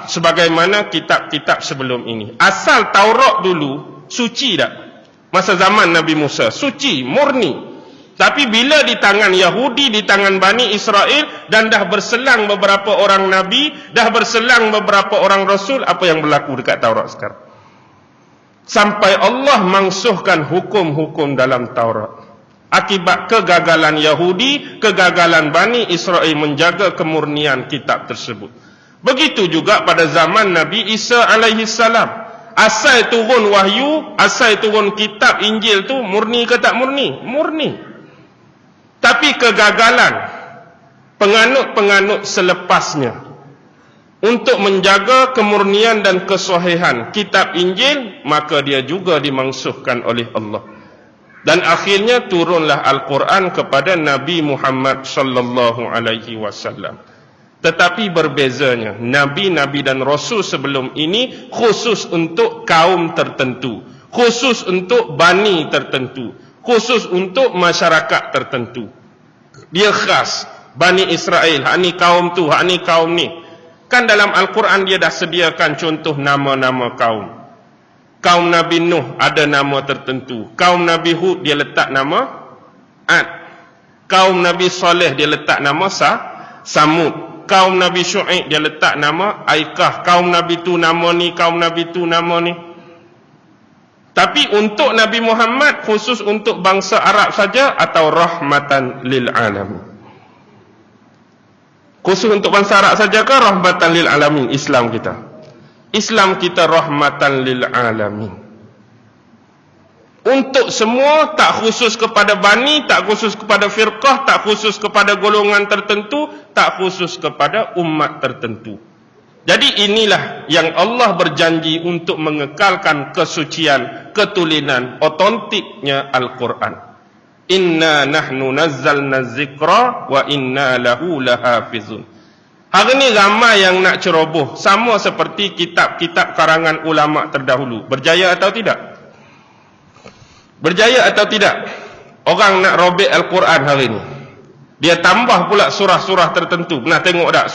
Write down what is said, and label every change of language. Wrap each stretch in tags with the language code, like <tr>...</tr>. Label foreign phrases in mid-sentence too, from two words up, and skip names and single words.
<ms>Sebagaimana kitab-kitab sebelum ini. Asal Taurat dulu, suci tak? Masa zaman Nabi Musa, suci, murni. Tapi bila di tangan Yahudi, di tangan Bani Israel, dan dah berselang beberapa orang Nabi, dah berselang beberapa orang Rasul, apa yang berlaku dekat Taurat sekarang? Sampai Allah mangsuhkan hukum-hukum dalam Taurat. Akibat kegagalan Yahudi, kegagalan Bani Israel menjaga kemurnian kitab tersebut. Begitu juga pada zaman Nabi Isa</ms> <ar>عليه السلام.</ar> <ms>Asal turun wahyu, asal turun kitab Injil tu murni ke tak murni? Murni. Tapi kegagalan penganut-penganut selepasnya untuk menjaga kemurnian dan kesahihan kitab Injil, maka dia juga dimangsuhkan oleh Allah. Dan akhirnya turunlah Al-Quran kepada Nabi Muhammad</ms> <ar>صلى الله عليه وسلم.</ar> <ms>Tetapi berbezanya, nabi-nabi dan rasul sebelum ini khusus untuk kaum tertentu, khusus untuk bani tertentu, khusus untuk masyarakat tertentu. Dia khas Bani Israel, hak ni kaum tu, hak ni kaum ni. Kan dalam Al-Quran dia dah sediakan contoh nama-nama kaum. Kaum Nabi Nuh ada nama tertentu. Kaum Nabi Hud dia letak nama Ad. Kaum Nabi Saleh dia letak nama Samud. Kaum Nabi Syuaib dia letak nama Aikah. Kaum Nabi tu nama ni, kaum Nabi tu nama ni. Tapi untuk Nabi Muhammad khusus untuk bangsa Arab saja atau</ms> <ar>رحمة للعالمين?</ar> <ms>Khusus untuk bangsa Arab saja ke</ms> <ar>رحمة للعالمين</ar> <ms>Islam kita? Islam kita</ms> <ar>رحمة للعالمين.</ar> <ms>Untuk semua, tak khusus kepada bani, tak khusus kepada firqah, tak khusus kepada golongan tertentu, tak khusus kepada umat tertentu. Jadi inilah yang Allah berjanji untuk mengekalkan kesucian, ketulinan, otentiknya Al-Quran.</ms> <ar>إنا نحن نزلنا الذكر وإنا له لحافظون.</ar> <ms>Hari ni ramai yang nak ceroboh, sama seperti kitab-kitab karangan ulama terdahulu. Berjaya atau tidak? Berjaya atau tidak? Orang nak robek Al-Quran hari ni, dia tambah pula surah-surah tertentu. Pernah tengok tak?</ms>